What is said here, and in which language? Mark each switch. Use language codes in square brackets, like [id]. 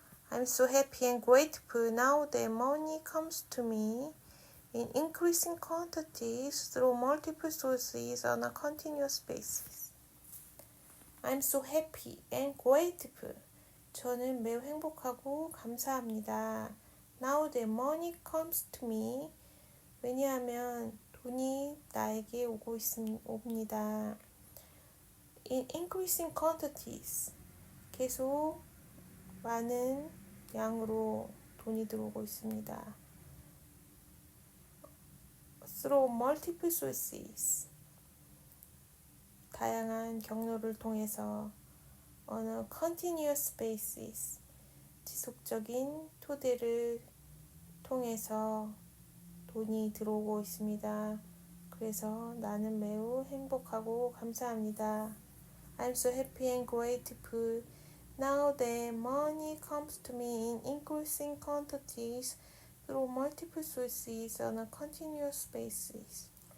[en] I'm so happy and grateful now that money comes to me in increasing quantities through multiple sources on a continuous basis. I'm so happy and grateful. [ko] 저는 매우 행복하고 감사합니다. [en] Now that money comes to me. [ko] 왜냐하면 돈이 나에게 옵니다. [en] In increasing quantities. [ko] 계속 많은 양으로 돈이 들어오고 있습니다. [en] Through multiple sources. [ko] 다양한 경로를 통해서 [en] on a continuous basis. [ko] 지속적인 토대를 통해서 돈이 들어오고 있습니다. 그래서 나는 매우 행복하고 감사합니다. [en] I'm so happy and grateful now that money comes to me in increasing quantities through multiple sources on a continuous basis.